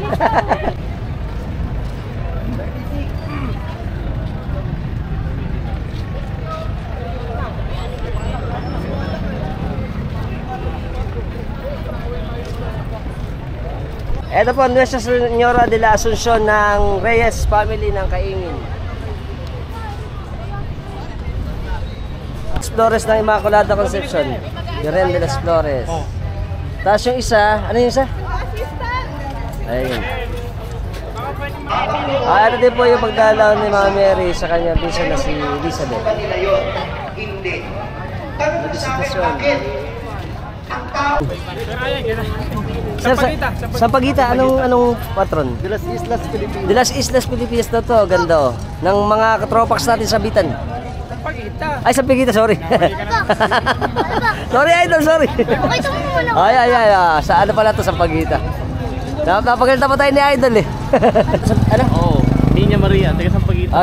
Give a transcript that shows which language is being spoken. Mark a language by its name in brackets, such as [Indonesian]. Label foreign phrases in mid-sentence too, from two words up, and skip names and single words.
[Filipino] Ito po, Nuestra Señora de la Asuncion ng Reyes family ng Kaingin. Flores ng Immaculada Conception. Birhen de las Flores. Tapos yung isa, ano yung isa? Ayun. Ito din po yung pagdalaw ni Mama Mary sa kanya bisa na si Elizabeth. Hindi. Tanong sa akin bakit? Ang tao. Sir, sa Pagita, anong patron? De las Islas Pilipinas. De las Islas Pilipinas na to, ganda oh. Ng mga katropax natin sa Bitan. Ay, sa Pagita, sorry. Sorry, idol, sorry. Ay. Sa ano pala to, sa Pagita. Napagalitan pa tayo ni idol eh. Ano? Oo. Niña Maria, taga Sampaguita.